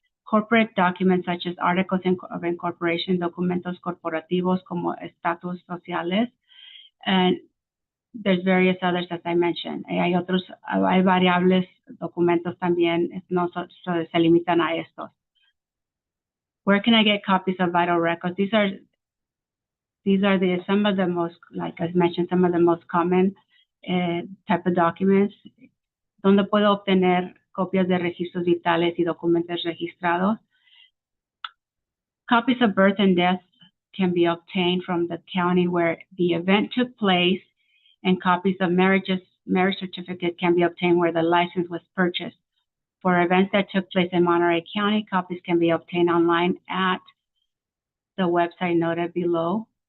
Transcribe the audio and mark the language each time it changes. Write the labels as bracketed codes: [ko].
[en] Corporate documents such as articles of incorporation, [es] documentos corporativos como estatus sociales, [en] and there's various others as I mentioned. [es] Hay variables documentos también, no se limitan a estos. [en] Where can I get copies of vital records? These are some of the most, like I mentioned, some of the most common type of documents. [es] Donde puedo obtener copias de registros vitales y documentos registrados. [en] Copies of birth and death can be obtained from the county where the event took place, and copies of marriage certificate can be obtained where the license was purchased. For events that took place in Monterey County, copies can be obtained online at the website noted below.